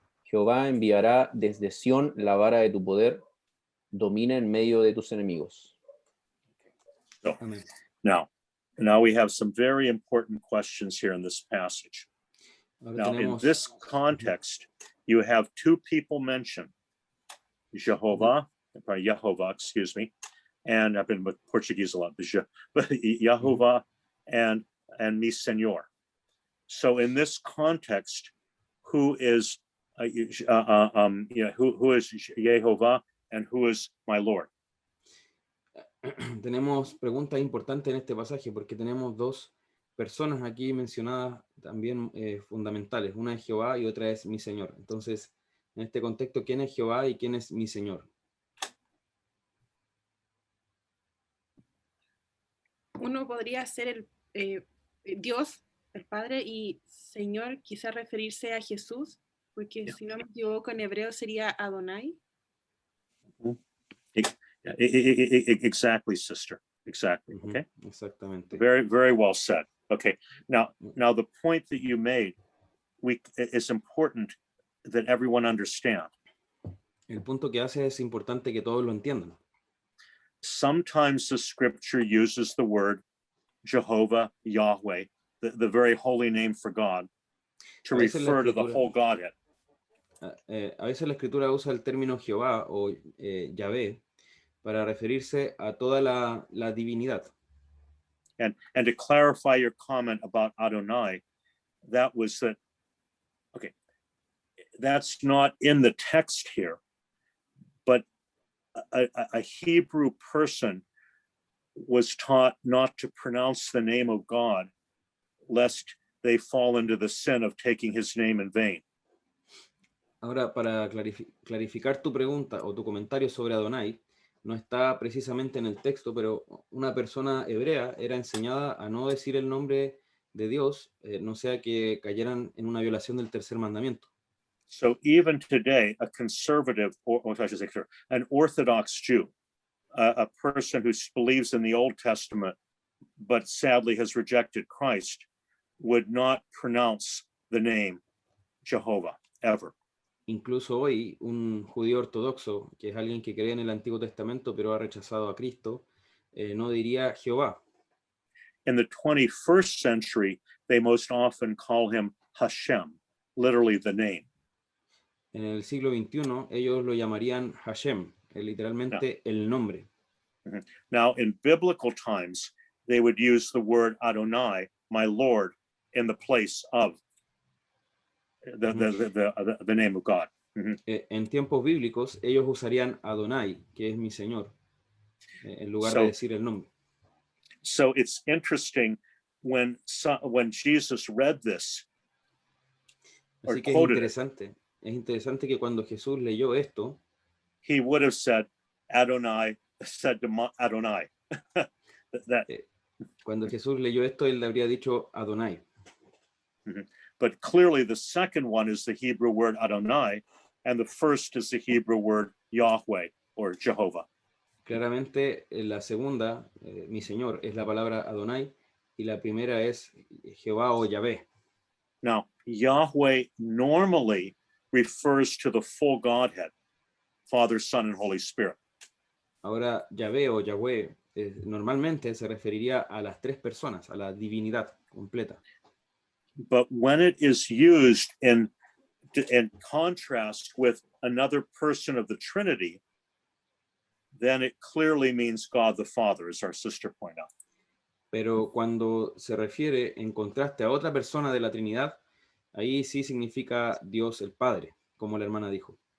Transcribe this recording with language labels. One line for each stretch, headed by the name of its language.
Spanish: Jehová enviará desde Sión la vara de tu poder, domina en medio de tus enemigos.
English: So,
Spanish: Amén.
English: now we have some very important questions here in this passage.
Spanish: Ahora
English: Now, in
Spanish: tenemos,
English: this context, you have two people mentioned, Jehovah, excuse me, and I've been with Portuguese a lot, but Jehovah and
Spanish: mi Señor.
English: So in this context, who is who is Jehovah and who is my Lord?
Spanish: tenemos preguntas importantes en este pasaje porque tenemos dos personas aquí mencionadas también fundamentales. Una es Jehová y otra es mi Señor. Entonces, en este contexto, ¿quién es Jehová y quién es mi Señor? Uno podría ser Dios, el Padre, y Señor, quizás referirse a Jesús, porque si no me equivoco, en hebreo sería Adonai.
English: Exactly, sister. Exactly. Okay.
Spanish: Exactamente.
English: Very, very well said. Okay. Now the point that you made, it's important that everyone understand.
Spanish: El punto que hace es importante que todos lo entiendan.
English: Sometimes the scripture uses the word Jehovah, Yahweh, the very holy name for God, to refer to the whole Godhead.
Spanish: A veces la escritura usa el término Jehová o Yahvé para referirse a toda la divinidad.
English: And to clarify your comment about Adonai, that was that, okay, that's not in the text here, but a Hebrew person was taught not to pronounce the name of God, lest they fall into the sin of taking his name in vain.
Spanish: Ahora, para clarificar tu pregunta o tu comentario sobre Adonai, no está precisamente en el texto, pero una persona hebrea era enseñada a no decir el nombre de Dios, no sea que cayeran en una violación del tercer mandamiento.
English: So even today, a conservative, or I should say, an Orthodox Jew, a person who believes in the Old Testament, but sadly has rejected Christ, would not pronounce the name Jehovah ever.
Spanish: Incluso hoy, un judío ortodoxo, que es alguien que cree en el Antiguo Testamento pero ha rechazado a Cristo, no diría Jehová.
English: In the 21st century, they most often call him Hashem, literally the name.
Spanish: En el siglo XXI, ellos lo llamarían Hashem, literalmente el nombre.
English: Now, in biblical times, they would use the word Adonai, my Lord, in the place of the name of God.
Spanish: En tiempos bíblicos, ellos usarían Adonai, que es mi Señor, en lugar de decir el nombre.
English: So it's interesting when Jesus read this, or
Spanish: Así que
English: quoted
Spanish: es interesante que cuando Jesús leyó esto,
English: he would have said Adonai, said to Adonai.
Spanish: Cuando Jesús leyó esto, él le habría dicho Adonai.
English: But clearly the second one is the Hebrew word Adonai, and the first is the Hebrew word Yahweh or Jehovah.
Spanish: Claramente, la segunda, mi Señor, es la palabra Adonai, y la primera es Jehová o Yahvé.
English: Now, Yahweh normally refers to the full Godhead, Father, Son, and Holy Spirit.
Spanish: Ahora, Yahvé o Yahweh normalmente se referiría a las tres personas, a la divinidad completa.
English: But when it is used in contrast with another person of the Trinity, then it clearly means God the Father, as our sister pointed out.
Spanish: Pero cuando se refiere en contraste a otra persona de la Trinidad, ahí sí significa Dios el Padre, como la hermana dijo.